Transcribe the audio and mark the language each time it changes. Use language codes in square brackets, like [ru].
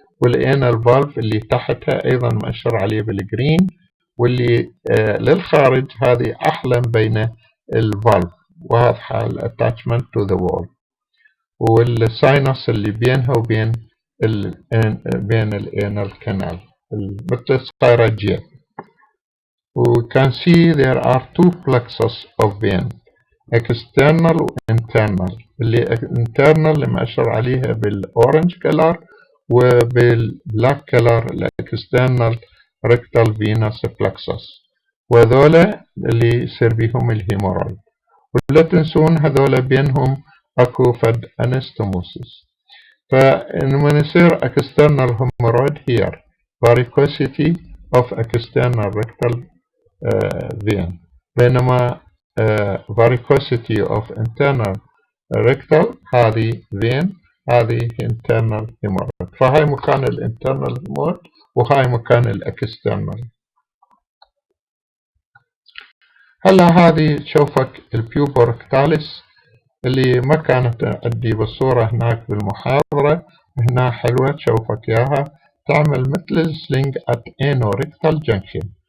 [ar] والانال فالف اللي تحتها ايضا مأشر عليه بالجرين، واللي للخارج هذه احلم بين الفالف واضحة الاتاتشمنت تو ذا وول، والساينس اللي بينها وبين بين الانال كانال مثل صايرة جيب. [en] We can see there are two plexus of vein, external و internal. [ar] اللي internal اللي مأشر عليها بالأورنج كلر، وبالبلاك كلر الاكسترنال rectal venous plexus، وذولا اللي يصير بيهم الهيمورويد. ولا تنسون هذولا بينهم اكو فد انستموسيس. فلما يصير [en] external hemorrhoid here varicosity of external rectal vein، بينما varicosity of internal rectal هذه vein، هذه internal hemorrhoid. [ar] فهاي مكان الانترنال hemorrhoid وهاي مكان الاكسترنال. هلا هذه تشوفك البيوبوركتاليس اللي ما كانت عندي بالصورة هناك بالمحاضرة، هنا حلوة تشوفك اياها، تعمل مثل السلينج [en] at anal-rectal junction.